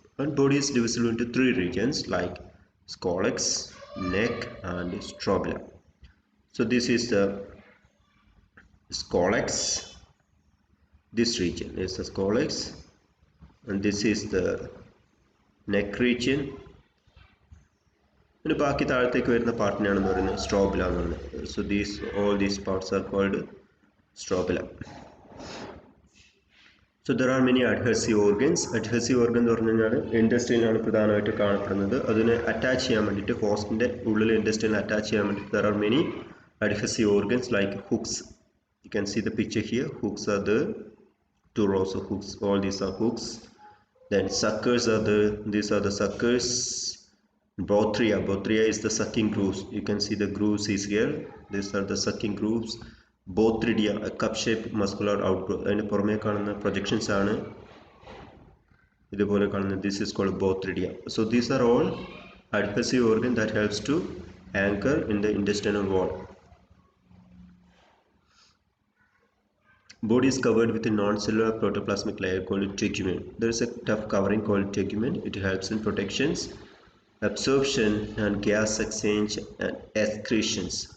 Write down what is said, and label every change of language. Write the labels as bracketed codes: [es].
[en] And body is divisible into three regions like Scolex, neck, and strobila. So this is the Scolex. This region is the Scolex, and this is the neck region. [ml] And ബാക്കി താഴത്തേക്ക് വരുന്ന പാർട്ടിനാണ് പറയുന്നത് സ്ട്രോബില എന്ന് പറയുന്നത്. [en] So all these parts are called strobila. So there are many adhesive organs. [ml] Adhesive organ എന്ന് പറഞ്ഞു കഴിഞ്ഞാൽ ഇൻഡസ്ട്രിയിലാണ് പ്രധാനമായിട്ട് കാണപ്പെടുന്നത്. അതിനെ അറ്റാച്ച് ചെയ്യാൻ വേണ്ടിയിട്ട് ഹോസ്റ്റിൻ്റെ ഉള്ളിൽ ഇൻഡസ്ട്രിയിൽ അറ്റാച്ച് ചെയ്യാൻ വേണ്ടിയിട്ട് [en] there are many adhesive organs like hooks. You can see the picture here. Hooks are the two rows of hooks. All these are hooks. Then suckers are these are the suckers. Bothria is the sucking grooves. You can see the grooves is here. These are the sucking grooves. Bothridia, a cup-shaped muscular outgrowth. [ml] And പുറമേ കാണുന്ന projections ആണ് ഇതുപോലെ കാണുന്നത്. [en] This is called Bothridia. So these are all adhesive organ that helps to anchor in the intestinal wall. Body is covered with a non-cellular protoplasmic layer called tegumen. There is a tough covering called tegumen. It helps in protections, absorption, and gas exchange and excretions.